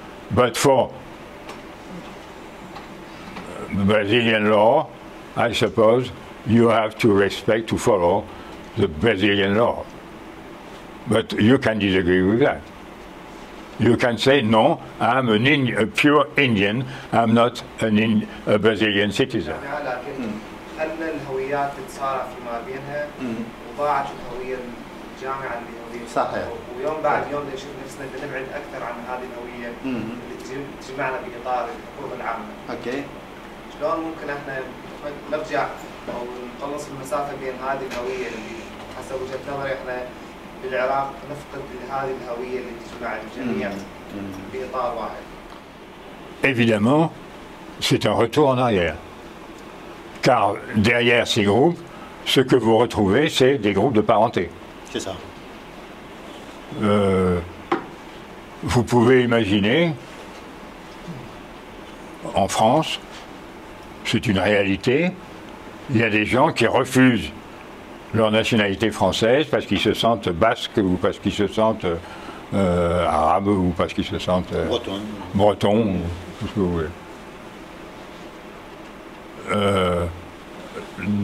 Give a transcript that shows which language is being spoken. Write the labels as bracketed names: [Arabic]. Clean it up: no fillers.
[English] But for Brazilian law, I suppose you have to follow the Brazilian law. But you can disagree with that. You can say, no, I'm a pure Indian, I'm not a Brazilian citizen. [Arabic] هل الهويات تتصارع فيما بينها وضاعت الهوية الجامعة اللي هي صحيح. ويوم بعد يوم نشوف نفسنا بنبعد أكثر عن هذه الهوية اللي تجمعنا بإطار الحقوق العامة. اوكي. شلون ممكن احنا نرجع أو نقلص المسافة بين هذه الهوية اللي حسب وجهة نظري احنا بالعراق نفقد هذه الهوية اللي تجمع الجميع بإطار واحد. [French] Évidemment, c'est un retour en arrière. Car derrière ces groupes, ce que vous retrouvez, c'est des groupes de parenté. C'est ça. Vous pouvez imaginer, en France, c'est une réalité, il y a des gens qui refusent leur nationalité française parce qu'ils se sentent basques ou parce qu'ils se sentent arabes ou parce qu'ils se sentent bretons, ou tout ce que vous voulez.